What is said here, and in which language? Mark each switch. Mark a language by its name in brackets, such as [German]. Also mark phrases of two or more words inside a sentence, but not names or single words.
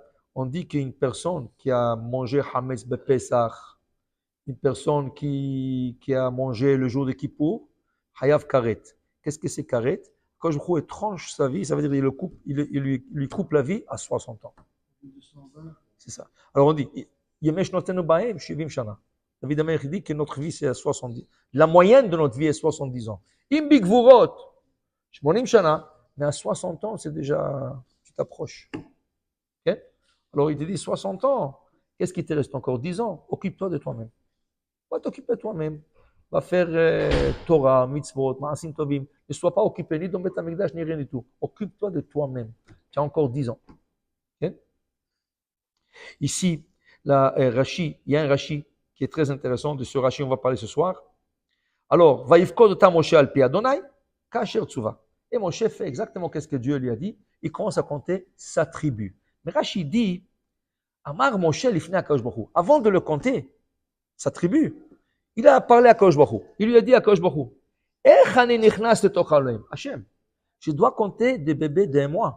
[French] On dit qu'une personne qui a mangé [Hebrew] חמץ בפסח, [French] une personne qui a mangé le jour de Kippour, [Hebrew] חייב כרת. [French] Qu'est-ce que c'est Karet? Quand je crois qu'il tranche sa vie, ça veut dire qu'il lui coupe la vie à 60 ans. C'est ça. Alors on dit, [Hebrew] ימי שנותינו בהם שבעים שנה. [French] David Amelech dit que notre vie, c'est à 70. La moyenne de notre vie est 70 ans. [Hebrew] אם בגבורות 80 שנה, [French] mais à 60 ans, c'est déjà, tu t'approches. Okay? Alors, il te dit 60 ans, qu'est-ce qui te reste encore 10 ans? Occupe-toi de toi-même. Va t'occuper de toi-même. Va faire [Hebrew] תורה מצוות מעשים טובים. [French] Ne sois pas occupé ni dans [Hebrew] בית המקדש, [French] ni rien du tout. Occupe-toi de toi-même. Tu as encore 10 ans. Okay? Ici, Rashi, il y a un Rashi qui est très intéressant. De ce Rashi, on va parler ce soir. [Hebrew] Alors, ויפקד אתם משה על פי אדוני כאשר צווה. [French] Et Moshe fait exactement ce que Dieu lui a dit. Il commence à compter sa tribu. Mais Rashi dit, [Hebrew] אמר משה לפני הקדוש ברוך הוא. [French] Avant de le compter, sa tribu, il a parlé à [Hebrew] קדוש ברוך הוא. [French] Il lui a dit à [Hebrew] קדוש ברוך הוא, [French] Hachem, je dois compter des bébés d'un mois.